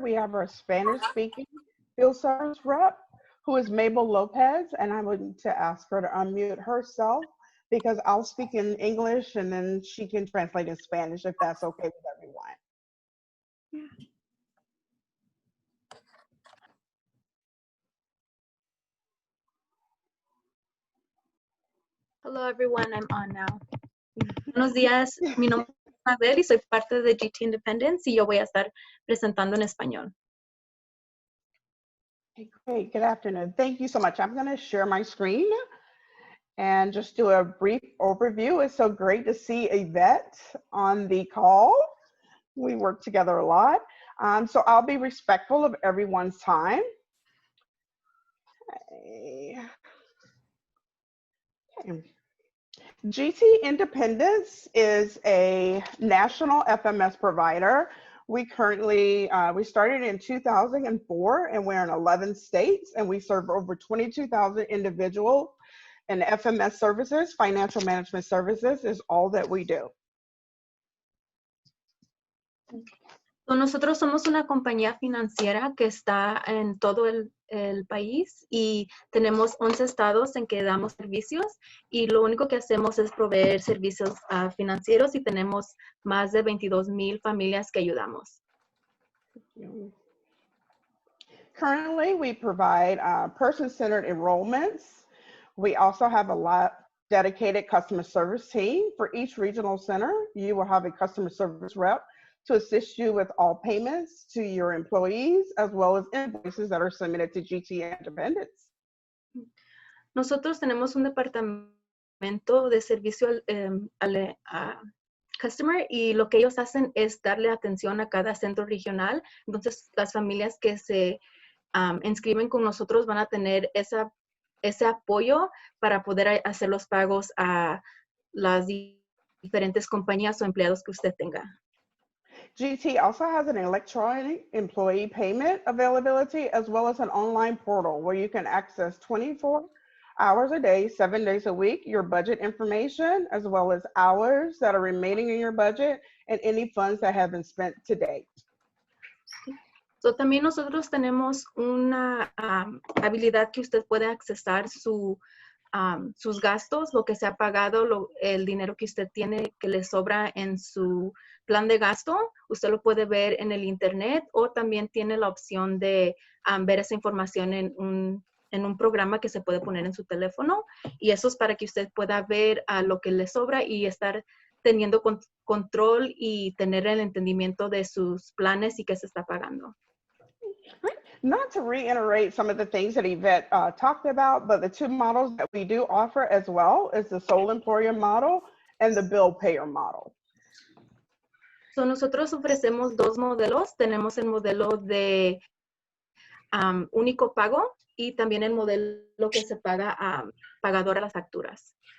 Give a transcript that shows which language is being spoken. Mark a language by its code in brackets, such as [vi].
[en] We have our Spanish-speaking field service rep, who is Mabel Lopez, and I'm going to ask her to unmute herself because I'll speak in English and then she can translate in Spanish if that's okay with everyone. Yeah. Hello everyone, I'm on now. [es] Buenos días, mi nombre es Mabel y soy parte de GT Independence y yo voy a estar presentando en español. [en] Okay, great, good afternoon. Thank you so much. I'm going to share my screen and just do a brief overview. It's so great to see Yvette on the call. We work together a lot. So I'll be respectful of everyone's time. Okay. GT Independence is a national FMS provider. We currently, we started in 2004 and we're in 11 states and we serve over 22,000 individuals, and FMS services, financial management services, is all that we do. [es] So, nosotros somos una compañía financiera que está en todo el país y tenemos 11 estados en que damos servicios y lo único que hacemos es proveer servicios financieros y tenemos más de 22,000 familias que ayudamos. [en] Currently, we provide person-centered enrollments. We also have a lot dedicated customer service team. For each regional center, you will have a customer service rep to assist you with all payments to your employees, as well as invoices that are submitted to GT Independence. [es] Nosotros tenemos un departamento de servicio al customer y lo que ellos hacen es darle atención a cada centro regional. Entonces, las familias que se inscriben con nosotros van a tener ese apoyo para poder hacer los pagos a las diferentes compañías o empleados que usted tenga. [en] GT also has an electronic employee payment availability, as well as an online portal where you can access 24 hours a day, 7 days a week, your budget information, as well as hours that are remaining in your budget and any funds that have been spent to date. [es] So, también nosotros tenemos una habilidad que usted puede accesar sus gastos, lo que se ha pagado, el dinero que usted tiene que le sobra en su plan de gasto. Usted lo puede ver en el internet o también tiene la opción de ver esa información en un programa que se puede poner en su teléfono. Y eso es para que usted pueda ver lo que le sobra y estar teniendo control y tener el entendimiento de sus planes y qué se está pagando. [en] Not to reiterate some of the things that Yvette talked about, but the two models that we do offer as well is the sole employer model and the bill payer model. [es] So, nosotros ofrecemos dos modelos. Tenemos el modelo de único pago y también el modelo que se paga pagador a las facturas.